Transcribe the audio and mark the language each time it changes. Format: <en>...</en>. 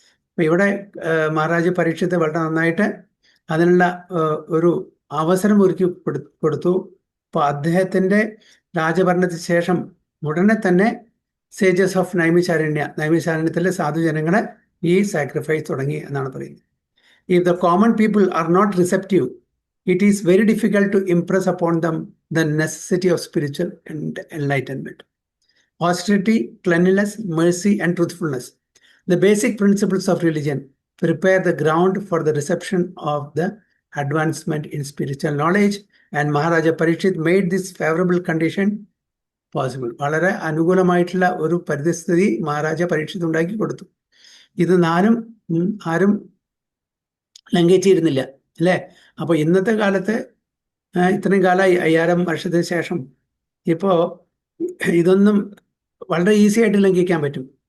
<ml>അപ്പൊ ഇവിടെ മഹാരാജ പരീക്ഷിത്ത് വളരെ നന്നായിട്ട് അതിനുള്ള ഒരു അവസരം ഒരുക്കി കൊടുത്തു. അപ്പൊ അദ്ദേഹത്തിന്റെ രാജഭരണത്തിന് ശേഷം ഉടനെ തന്നെ സേജസ് ഓഫ് നൈമിഷാരണ്യത്തിലെ സാധുജനങ്ങളെ ഈ സാക്രിഫൈസ് തുടങ്ങി എന്നാണ് പറയുന്നത്.</ml> <en>If the common people are not receptive, it is very difficult to impress upon them the necessity of spiritual enlightenment. Austerity, cleanliness, mercy, and truthfulness, the basic principles of religion, prepare the ground for the reception of the advancement in spiritual knowledge, and Maharaja Parikshit made this favorable condition possible.</en> <ml>വളരെ അനുകൂലമായിട്ടുള്ള ഒരു പരിസ്ഥിതി മഹാരാജ പരീക്ഷിത് ഉണ്ടാക്കി കൊടുത്തു. ഇത് 4 ആരും ലംഘിച്ചിരുന്നില്ല, അല്ലേ? അപ്പോൾ ഇന്നത്തെ കാലത്ത് ഇത്രയും കാലമായി 5000 വർഷത്തിന് ശേഷം ഇപ്പോൾ ഇതൊന്നും വളരെ ഈസി ആയിട്ട് ലംഘിക്കാൻ പറ്റും.</ml>